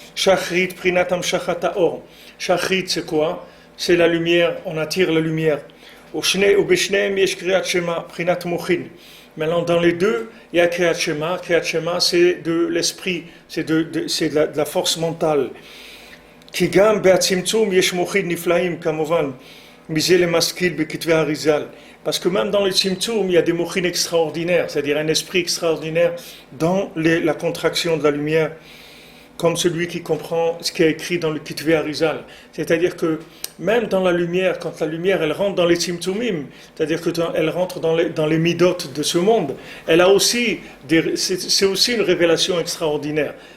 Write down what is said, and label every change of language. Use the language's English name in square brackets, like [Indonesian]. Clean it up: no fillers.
[French] Shachrit, Prinatam Shachata Or. Shachrit, c'est quoi? C'est la lumière, on attire la lumière. [Hebrew] Ubeshneem yesh Kriyat Shema, [French] Prinat Mochin. Maintenant, dans les deux, il y a Kriyat Shema. Kriyat Shema, c'est de l'esprit, c'est de la force mentale. [Hebrew] כי גם בהצמצום יש מוחין נפלאים כמובן מזה למשכיל בכתבי האריזל. [French] Parce que même dans le tzimtzum, il y a des mochines extraordinaires, c'est-à-dire un esprit extraordinaire dans la contraction de la lumière, comme celui qui comprend ce qui est écrit dans le Kitvé Arizal. C'est-à-dire que même dans la lumière, quand la lumière elle rentre dans les tzimtzumim, c'est-à-dire qu'elle rentre dans les midot de ce monde, elle a aussi c'est aussi une révélation extraordinaire.